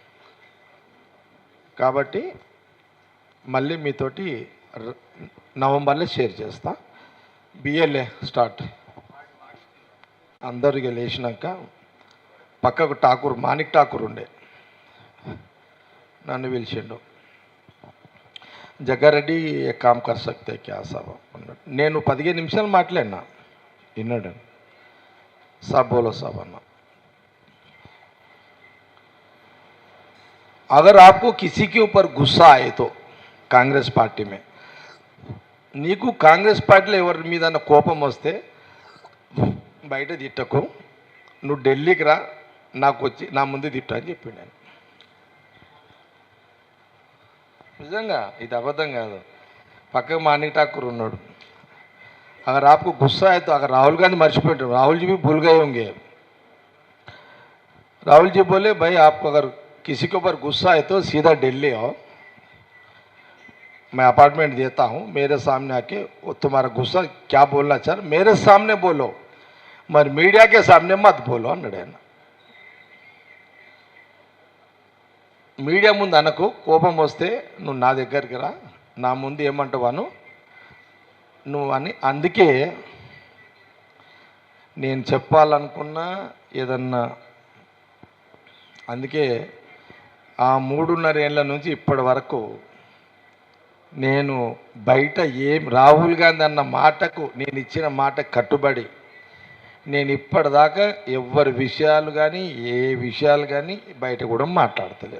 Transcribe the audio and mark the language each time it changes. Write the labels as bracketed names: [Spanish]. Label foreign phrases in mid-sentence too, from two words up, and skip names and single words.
[Telugu] కాబట్టి మళ్ళీ మీతోటి నవంబర్లో షేర్ చేస్తా. బిఎల్ఏ స్టార్ట్, అందరికి లేచినాక పక్కకు ఠాకూర్, మాణిక్ ఠాకూర్ ఉండే, నన్ను పిలిచిండు, జగ్గారెడ్డి [Hindi] ये काम कर सकते क्या साब [Telugu] అన్నాడు. నేను 15 నిమిషాలు మాట్లాడినా, విన్నాడు. [Hindi] साब बोलो साब అన్నా, अगर आपको किसी के ऊपर गुस्सा आए तो कांग्रेस पार्टी में, [Telugu] నీకు కాంగ్రెస్ పార్టీలో ఎవరి మీద కోపం వస్తే బయట తిట్టకు, నువ్వు ఢిల్లీకి రా, నాకు వచ్చి నా ముందు తిట్టు అని చెప్పిండు ఆయన. నిజంగా ఇది అబద్ధం కాదు. పక్కకు మాణిక్ ఠాకూర్ ఉన్నాడు. [Hindi] अगर आपको गुस्सा है तो, अगर राहुल गांधी मर्చిపోయారు, राहुल जी भी भूल गए होंगे. राहुल जी बोले भाई आपको अगर किसी के ऊपर गुस्सा है तो सीधा दिल्ली आओ, मैं अपार्टमेंट देता हूँ, मेरे सामने आके वो तुम्हारा गुस्सा क्या बोलना चाह मेरे सामने बोलो, मगर मीडिया के सामने मत बोलो [Telugu] అన్నాడు ఆయన. మీడియా ముందు అనకు, కోపం వస్తే నువ్వు నా దగ్గరికి రా, నా ముందు ఏమంటావాను నువ్వు అని. అందుకే నేను చెప్పాలనుకున్నా ఏదన్నా, అందుకే ఆ 3.5 ఏళ్ళ నుంచి ఇప్పటి వరకు నేను బయట రాహుల్ గాంధీ అన్న మాటకు, నేను ఇచ్చిన మాట కట్టుబడి, నేను ఇప్పటిదాకా ఎవరి విషయాలు కానీ ఏ విషయాలు కానీ బయట కూడా మాట్లాడతలేదు.